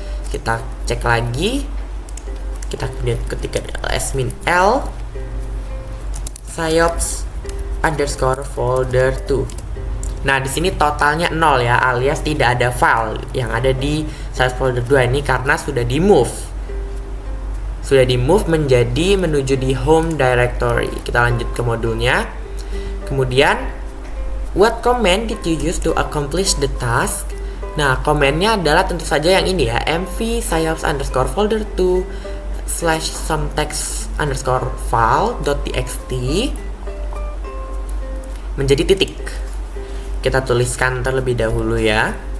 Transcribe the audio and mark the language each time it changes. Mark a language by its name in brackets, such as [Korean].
[Indonesian] Kita cek lagi. Kita kemudian ketikkan ls-l siops underscore folder 2. Nah, di sini totalnya 0 ya, alias tidak ada file yang ada di siops folder 2 ini karena sudah di move. Sudah di move menjadi menuju di home directory. Kita lanjut ke modulnya. Kemudian, [English] what command did you use to accomplish the task? [Indonesian] Nah, komennya adalah tentu saja yang ini ya, mv siops underscore folder 2 slash some text underscore file dot txt menjadi titik. Kita tuliskan terlebih dahulu ya.